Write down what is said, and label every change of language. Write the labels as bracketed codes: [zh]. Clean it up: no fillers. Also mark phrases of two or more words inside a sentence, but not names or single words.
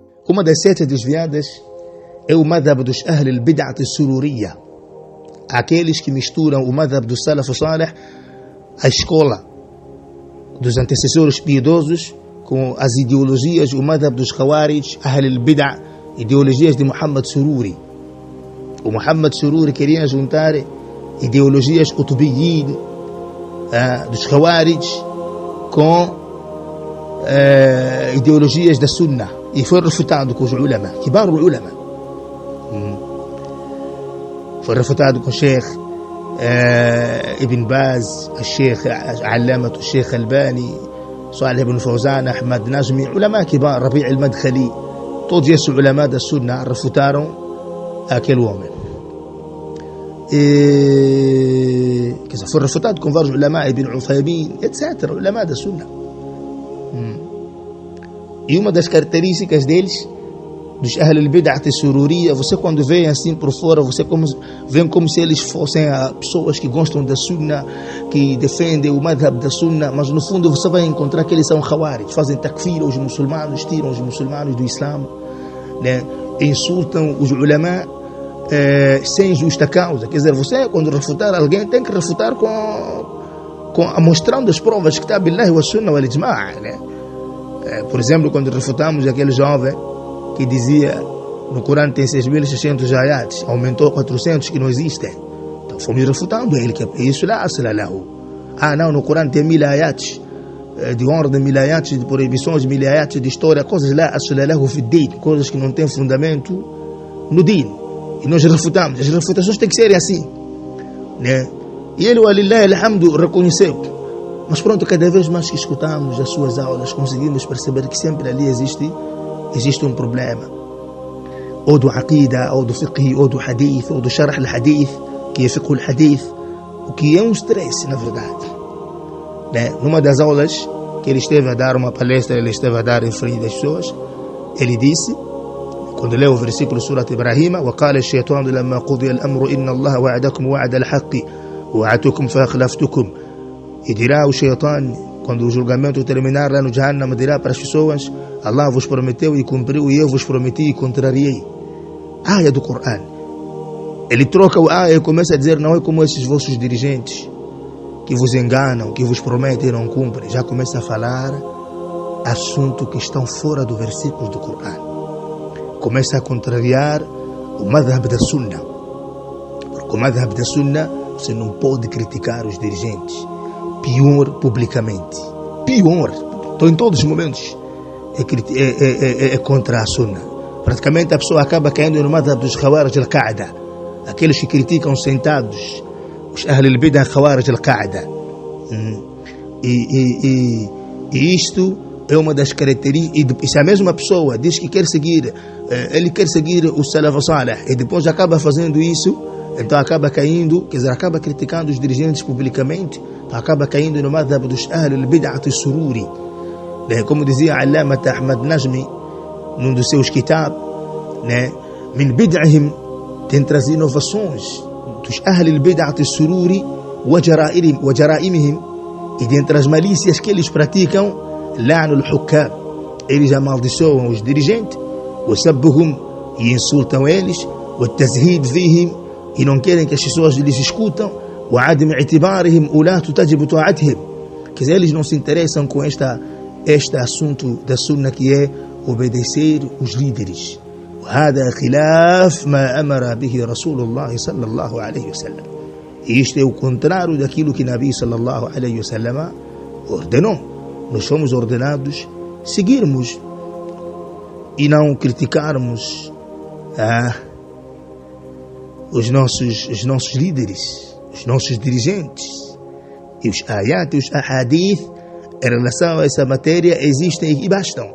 [pt] Uma das setas desviadas é o madhab dos [ar] أهل البدعة السرورية, [pt] aqueles que misturam o madhab do [ar] السلف الصالح, [pt] a escola dos antecessores piedosos, com as ideologias, o madhab dos [ar] الخوارج، أهل البدعة, [pt] ideologias de Muhammad Sururi. O Muhammad Sururi queria juntar ideologias Qutubiyyin dos Khawarij com ideologias da Sunnah, e foi refutado com os [ar] العلماء، كبار العلماء. [pt] Foi refutado com o Sheikh Ibn Baz, o Sheikh Allamat, o Sheikh Albani, Salih ibn Fawzan, Ahmad Najmi, [ar] علماء كبار, [pt] Rabi' al-Madkhali, todos esses ulama da Sunnah refutaram aquele homem. Foi refutado com vários ulama, Ibn Uthaymin, etc., ulama da Sunnah. E uma das características deles, dos [ar] أهل البدعة السرورية, [pt] você quando vê assim por fora, você vê como se eles fossem pessoas que gostam da Sunnah, que defendem o madhab da Sunnah, mas no fundo você vai encontrar que eles são Khawarij, fazem takfir aos muçulmanos, tiram os muçulmanos do Islã, né? Insultam os ulama sem justa causa. Quer dizer, você quando refutar alguém tem que refutar mostrando as provas que está [ar] بالله وسنة والإجماع', [pt] né? Por exemplo, quando refutamos aquele jovem que dizia no Corão tem 6.600 ayats, aumentou 400 que não existem, então fomos refutando ele, que isso [ar] لا أصل له. [pt] Não, no Corão tem 1.000 ayats de ordem, 1.000 ayats de proibições, 1.000 ayats de história, coisas [ar] لا أصل له في الدين, [pt] coisas que não têm fundamento no din, e nós refutamos. As refutações têm que ser assim, né? E ele, [ar] ولله الحمد, [pt] reconheceu. Mas pronto, cada vez mais que escutamos as suas aulas, conseguimos perceber que sempre ali existe um problema, ou do aqida, ou do fiqh, ou do hadith, ou do [ar] شرح الحديث, [pt] que é [ar] فقه الحديث, [pt] o que é um stress, na verdade, né? Numa das aulas que ele esteve a dar, uma palestra, ele esteve a dar em frente das pessoas, ele disse, quando leu o versículo Surat Ibrahim, [ar] وَقَالَ الشَّيْطَانُ لَمَّا قُضِيَ الْأَمْرُ إِنَّ اللَّهَ وَعَدَكُمْ وَعَدَ الْحَقِّ وَوَعَدْتُكُمْ فَأَخْلَفْتُكُمْ. [pt] E dirá o Shaitan, quando o julgamento terminar lá no Jahannam, dirá para as pessoas, Allah vos prometeu e cumpriu, e eu vos prometi e contrariei. Áia do Corão. Ele troca o áia e começa a dizer, não é como esses vossos dirigentes que vos enganam, que vos prometem e não cumprem. Já começa a falar assuntos que estão fora do versículo do Corão. Começa a contrariar o madhab da Sunnah. Porque o madhab da Sunnah, você não pode criticar os dirigentes. Pior publicamente. Pior. Então, em todos os momentos, é contra a Sunnah. Praticamente a pessoa acaba caindo no madhab dos [ar] خوارج القاعدة. [pt] Aqueles que criticam sentados, os [ar] أهل البدعة خوارج القاعدة. [pt] E isto é uma das características. E se a mesma pessoa diz que quer seguir, ele quer seguir o [ar] السلف الصالح, [pt] e depois acaba fazendo isso, então acaba caindo, quer dizer, acaba criticando os dirigentes publicamente, acaba caindo no madhab dos [ar] أهل البدعة السروري. [pt] Como dizia Allamat Ahmad Najmi num dos seus kitab, né? [ar] من بدعهم, [pt] tem trazido inovações dos [ar] أهل البدعة السروري وجرائمهم, [pt] e dentre as malícias que eles praticam, [ar] لعن الحكام, [pt] eles amaldiçoam os dirigentes, [ar] وسبهم, [pt] e insultam eles, [ar] والتزهيد فيهم, [pt] e não querem que as pessoas lhes escutam, [ar] وعدم اعتبارهم ولاة تجب طاعتهم, [pt] que eles não se interessam com este assunto da Sunnah, que é obedecer os líderes. [ar] وهذا خلاف ما أمر به رسول الله صلى الله عليه وسلم. [pt] E isto é o contrário daquilo que [ar] نبي صلى الله عليه وسلم [pt] ordenou. Nós fomos ordenados seguirmos e não criticarmos os nossos líderes, os nossos dirigentes. E os ayat e os ahadith em relação a essa matéria existem e bastam.